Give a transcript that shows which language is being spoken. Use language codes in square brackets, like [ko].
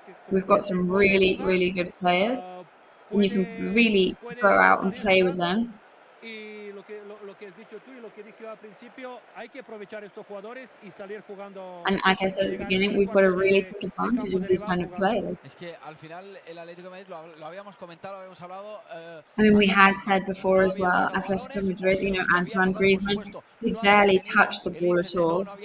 [en] We've got some really, really good players, and you can really go out and play with them. [es] Y lo que has dicho tú y lo que dije al principio, hay que aprovechar estos jugadores y salir jugando. [en] And like I said at the beginning, we've got to really take advantage of these kind of players. [es] Es que al final el Atlético de Madrid lo habíamos comentado, lo habíamos hablado. [en] I mean, we had said before as well, Atlético de Madrid, Antoine Griezmann, he barely touched the ball at all.